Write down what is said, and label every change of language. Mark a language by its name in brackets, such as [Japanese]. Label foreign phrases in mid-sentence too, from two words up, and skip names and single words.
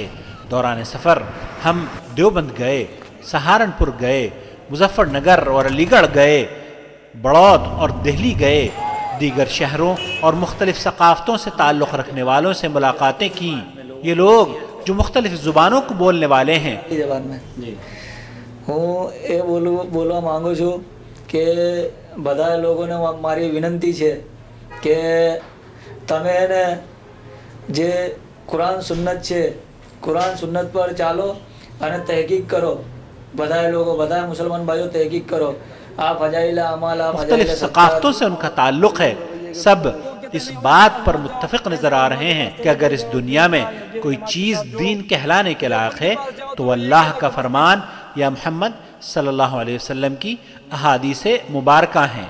[Urdu] دوران سفر ہم دیوبند گئے، سہارنپور گئے، مظفر نگر اور علی گڑھ گئے، بڑود اور دہلی گئے، دیگر شہروں اور مختلف ثقافتوں سے تعلق رکھنے والوں سے ملاقاتیں کیں۔ یہ لوگ جو مختلف زبانوں کو بولنے والے ہیں زبان میں ہوں [Gujarati] એ બોલવા માંગુ છું કે બધા લોકોને મારી વિનંતી છે કે તમે એને જે કુરાન સુન્નત છે કુરાન સુન્નત પર ચાલો અને તહકીક કરો। બધા લોકો બધા મુસલમાન ભાઈઓ તહકીક કરો। [Urdu] آپ فضائل اعمال مختلف ثقافتوں سے ان کا تعلق ہے، سب اس بات پر متفق نظر آ رہے ہیں کہ اگر اس دنیا میں کوئی چیز دین کہلانے کے لائق ہے تو اللہ کا فرمان یا محمد صلی اللہ علیہ وسلم کی احادیث مبارکہ ہیں۔